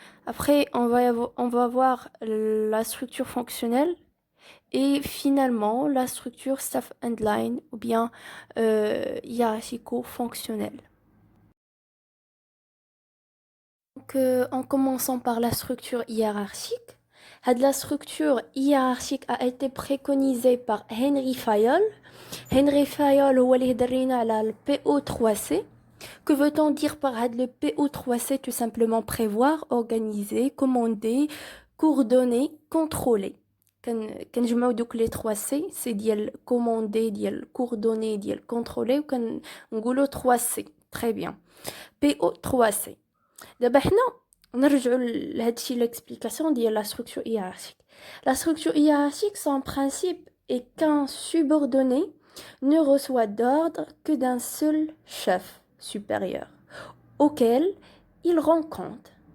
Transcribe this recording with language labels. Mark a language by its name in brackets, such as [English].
[French] Après, on va voir la structure fonctionnelle et finalement la structure staff and line ou bien hiérarchico-fonctionnelle. Donc, en commençant par la structure hiérarchique, la structure hiérarchique a été préconisée par Henry Fayol. [Arabic] Henry Fayol هو اللي هدر لينا على le PO3C. [French] Que veut-on dire par le PO3C? Tout simplement prévoir, organiser, commander, coordonner, contrôler. [Arabic] كنجمعوا دوك les 3C, c'est ديال commander, ديال coordonner, ديال contrôler, وكنقولوا 3C. [French] Très bien. PO3C. [Arabic] دابا حنا نرجعوا لهادشي l'explication ديال la structure hiérarchique. [French] La structure hiérarchique, son principe est qu'un subordonné ne reçoit d'ordre que d'un seul chef supérieur auquel il rend compte.